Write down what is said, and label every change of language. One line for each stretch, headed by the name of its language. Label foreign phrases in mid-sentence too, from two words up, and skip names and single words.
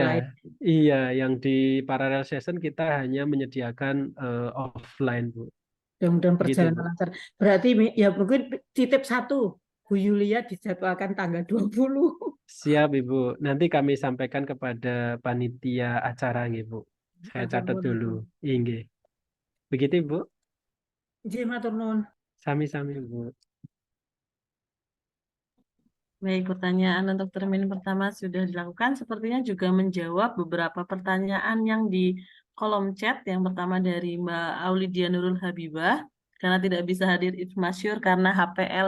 Indonesian: online. iya, yang di
English: parallel session
Indonesian: kita hanya menyediakan offline Bu. Mudah-mudahan Begitu perjalanan Bu. lancar. Berarti ya mungkin titip satu, Bu Yulia dijadwalkan tanggal 20. Siap Ibu. Nanti kami sampaikan kepada panitia acara nggih Bu. Saya catat dulu. Nggih. Begitu Ibu.
Javanese: Nggih, matur nuwun. Sami-sami Bu.
Indonesian: Baik, pertanyaan untuk termin pertama sudah dilakukan. Sepertinya juga menjawab beberapa pertanyaan yang di kolom chat. Yang pertama dari Mbak Aulidia Nurul Habibah. Karena tidak bisa hadir Masyur karena HPL.